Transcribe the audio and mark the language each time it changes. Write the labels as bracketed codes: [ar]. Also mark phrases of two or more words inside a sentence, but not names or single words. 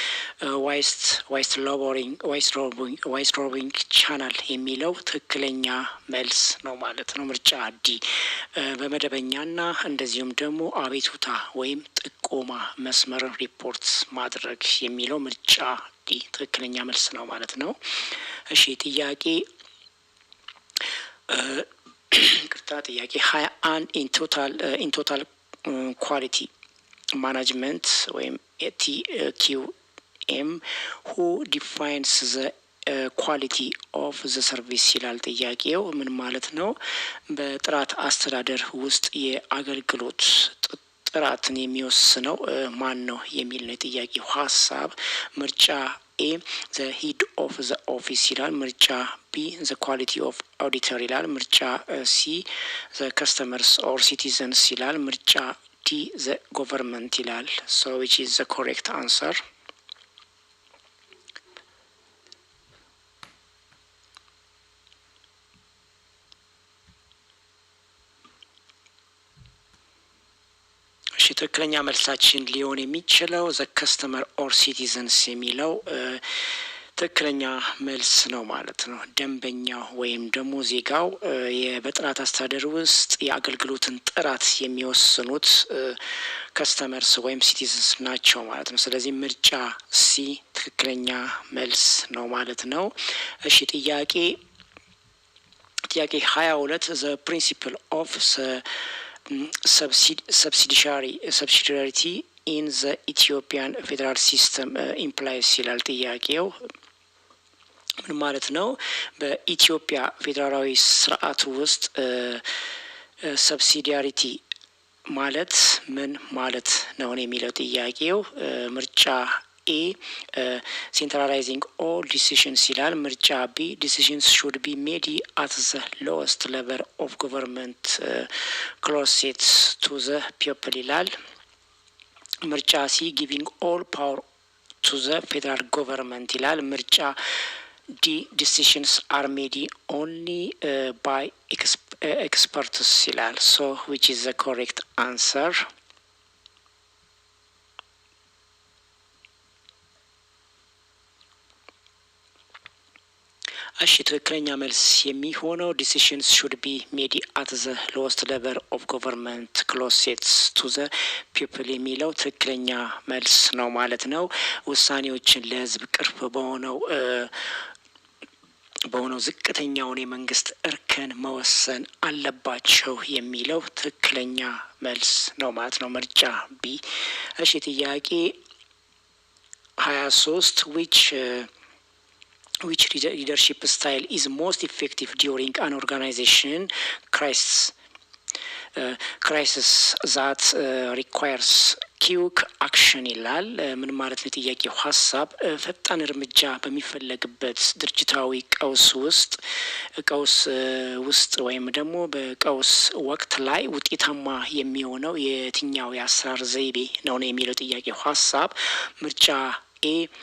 [en] whistle blowing channel [am] የሚለው ትክክለኛ መልስ ነው ማለት ነው። ምርጫ ዲ በመደበኛና እንደዚሁም ደግሞ አቤቱታ ወይም ጥቆማ መስመር ሪፖርት ማድረግ የሚለው ምርጫ ዲ ትክክለኛ መልስ ነው ማለት ነው። እሺ ጥያቄ ቅርታ ጥያቄ 21 [en] in total quality management [am] ወይም TQM [en] who defines the quality of the service [am] ይላል ጥያቄው። ምን ማለት ነው? በጥራት አስተዳደር ውስጥ የአገልግሎት ጥራትን የሚወስነው ማን ነው የሚል ነው ጥያቄው ሀሳብ። ምርጫ ኤ [en] the head of the office [am] ይላል። ምርጫ ቢ [en] the quality of auditor [am] ይላል። ምርጫ ሲ [en] the customers or citizens [am] ይላል። ምርጫ ዲ [en] the government [am] ይላል። [en] so which is the correct answer? [am] ትክክለኛ መልሳችን ሊሆን የሚችለው [en] the customer or citizens [am] የሚለው ትክክለኛ መልስ ነው ማለት ነው። ደንበኛው ወይም ደግሞ ዜጋው በጥራት አስተዳደር ውስጥ የአገልግሎትን ጥራት የሚወስኑት ከስተመርስ ወይም ሲቲዘንስ ናቸው ማለት ነው። ስለዚህ ምርጫ ሲ ትክክለኛ መልስ ነው ማለት ነው። እሺ ጥያቄ [en] 22 the principle of subsidiarity in the Ethiopian federal system implies [am] ይላል ጥያቄው። ምን ማለት ነው? በኢትዮጵያ ፌዴራላዊ ስርዓት ውስጥ ሰብሲዲያሪቲ ማለት ምን ማለት ነው የሚለው ጥያቄው። ምርጫ ኤ centralizing [en] all decisions [am] ይላል። ምርጫ ቢ [en] decisions should be made at the lowest level of government closest to the people [am] ይላል። ምርጫ ሲ [en] giving all power to the federal government [am] ይላል። ምርጫ ዲ [en] decisions are made only by experts ይላል። so which is the correct answer? [am] እሺ ትክክለኛ መልስ የሚሆነው [en] decisions should be made at the lowest level of government closest to the people [am] የሚለው ትክክለኛ መልስ ነው ማለት ነው። ውሳኔዎችን ለህዝብ ቅርብ በሆነው ዝቅተኛውን የመንግስት እርከን መወሰን አለባቸው የሚለው ትክክለኛ መልስ ነው ማለት ነው። ምርጫ ቢ። እሺ ጥያቄ 23 [en] which leadership style is most effective during an organization crisis that requires quick action [am] ይላል። ምን ማለት ነው ጥያቄው ሀሳብ? ፈጣን እርምጃ በሚፈለግበት ድርጅታዊ ቀውስ ውስጥ ወይም ደግሞ በቀውስ ወቅት ላይ ውጤታማ የሚሆነው የትኛው የአሰራር ዘይቤ ነው የሚለው ጥያቄው ሀሳብ። ምርጫ ኤ